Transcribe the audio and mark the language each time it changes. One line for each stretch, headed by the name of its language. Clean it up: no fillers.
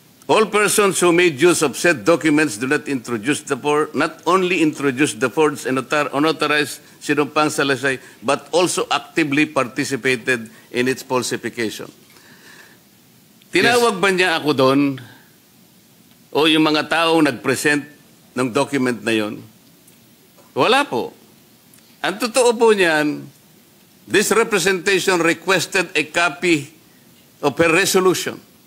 English: All persons who made use of said documents do not only introduce the forged and unauthorized sinumpang salaysay, but also actively participated in its falsification.
Filipino: Tinawag ba niya ako doon o yung mga taong nag-present ng document na yon? Wala po. Ang totoo po niyan,
English: this representation requested a copy of her resolution.